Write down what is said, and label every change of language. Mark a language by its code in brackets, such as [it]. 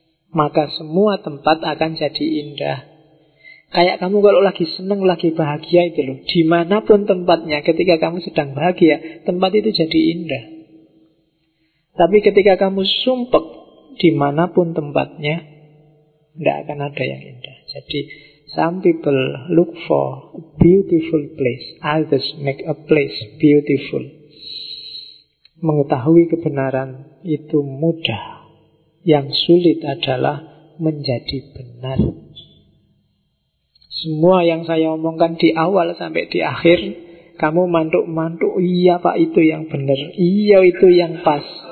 [id] Maka semua tempat akan jadi indah. Kayak kamu kalau lagi seneng, lagi bahagia itu loh. Dimanapun tempatnya, ketika kamu sedang bahagia, tempat itu jadi indah. Tapi ketika kamu sumpek, dimanapun tempatnya, tidak akan ada yang indah. [en] Jadi, some people look for a beautiful place. Others make a place beautiful. [id] Mengetahui kebenaran itu mudah. Yang sulit adalah menjadi benar. Semua yang saya omongkan di awal sampai di akhir, kamu mantuk-mantuk, iya pak itu yang benar, iya itu yang pas.